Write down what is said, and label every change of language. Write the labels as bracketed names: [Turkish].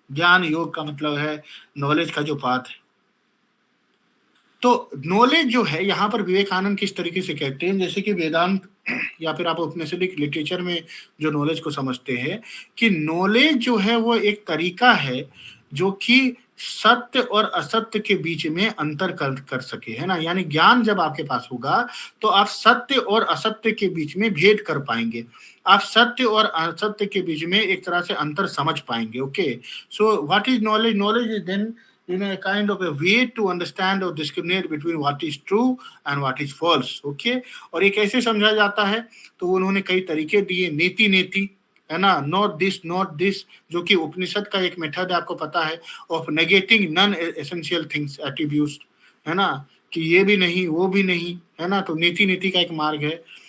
[Hindi] ज्ञान योग का मतलब है नॉलेज का जो पाथ है। तो नॉलेज जो है यहाँ पर विवेकानंद किस तरीके से कहते हैं, जैसे कि वेदांत या फिर आप उपनिषदिक लिटरेचर में जो नॉलेज को समझते हैं कि नॉलेज जो है वो एक तरीका है जो कि सत्य और असत्य के बीच में अंतर कर सके, है ना। यानी ज्ञान जब आपके पास होगा तो आप सत्य और असत्य के बीच में भेद कर पाएंगे। आप सत्य और असत्य के बीच में एक तरह से अंतर समझ पाएंगे। [English] Okay. So what is knowledge? Knowledge is then in a kind of a way to understand or discriminate between what is true and what is false. [Hindi] Okay? और ये कैसे समझा जाता है? तो उन्होंने कई तरीके दिए। नेति नेति, है ना, [English] not this, [Hindi] जो कि उपनिषद का एक मेथड है, आपको पता है, [English] of negating non essential things attributes, [Hindi] है ना। कि ये भी नहीं वो भी नहीं, है ना। तो नीति नीति का एक मार्ग है।